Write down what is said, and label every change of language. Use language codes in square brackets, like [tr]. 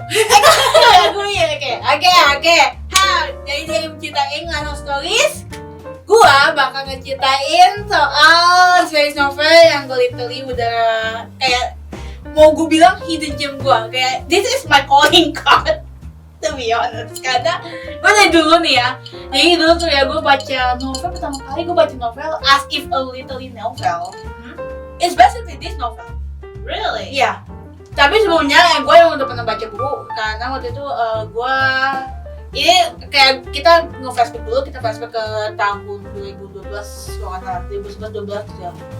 [id] Oke. Jadi dari ceritain Lano Stories, gua bakal ngeceritain soal series novel yang gue literally udah kayak mau gue bilang hidden gem gua. Kayak [en] this is my calling card. To be honest, [id] karena gue dari dulu nih ya. Jadi dulu tuh ya gue baca novel pertama kali, gue baca novel [en] as if a literally novel. It's basically this novel. Really? [id] Iya. Tapi sebelumnya gue yang udah pernah baca buku, karena waktu itu gue ini kayak kita nge-flashback dulu, kita flashback ke tahun 2012 kalau nggak salah, 2011-12 ya.